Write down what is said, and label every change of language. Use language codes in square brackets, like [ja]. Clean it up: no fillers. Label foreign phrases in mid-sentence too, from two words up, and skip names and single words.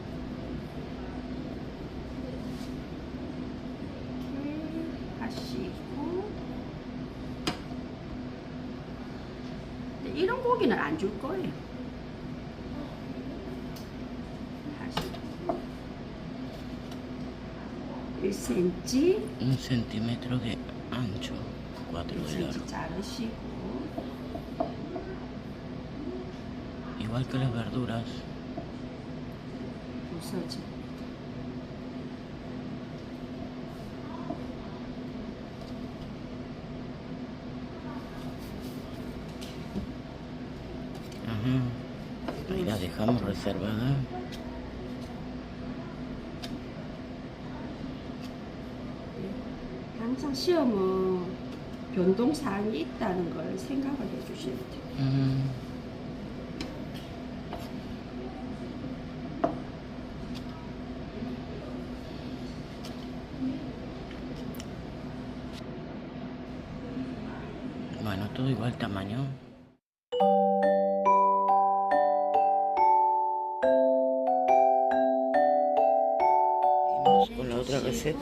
[ko] 이렇게 하시고 근데 이런 고기는 안 줄 거예요. 하시고 1cm, [es] 1 centímetro de ancho, 4 de 1cm largo. [ko] 자르시고 [es] Igual que las verduras. [ko] 부서지. [es] Ajá. Ahí la dejamos reservada. [ko] 항상 시험은 변동사항이 있다는 걸 생각을 해주셔야 돼요. [es] Bueno, todo igual tamaño. Seguimos con la otra receta.